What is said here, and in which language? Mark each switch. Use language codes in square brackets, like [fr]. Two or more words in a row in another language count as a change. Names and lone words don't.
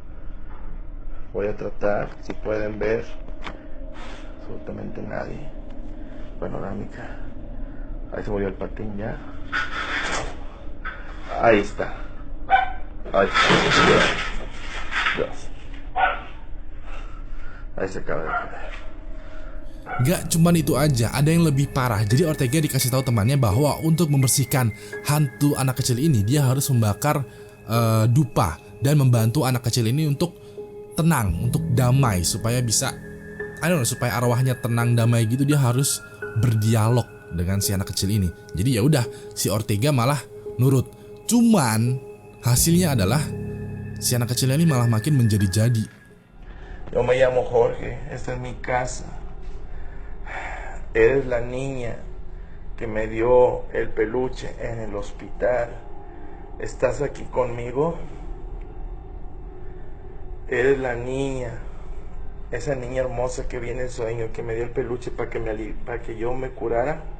[es] Voy a tratar, si pueden ver, absolutamente nadie. Panorámica. Ahí se murió el patín ya. Ahí está. Ahí está. Dios. Ahí se acaba de caer. [id] Gak cuman itu aja, ada yang lebih parah. Jadi Ortega dikasih tahu temannya bahwa untuk membersihkan hantu anak kecil ini dia harus membakar dupa dan membantu anak kecil ini untuk tenang, untuk damai supaya bisa, supaya arwahnya tenang damai gitu. Dia harus berdialog dengan si anak kecil ini. Jadi ya udah, si Ortega malah nurut. Cuman hasilnya adalah si anak kecil ini malah makin menjadi-jadi. [es] Yo me llamo Jorge, esta es mi casa. Eres la niña que me dio el peluche en el hospital. ¿Estás aquí conmigo? Eres la niña, esa niña hermosa que viene en sueño, que me dio el peluche para que yo me curara.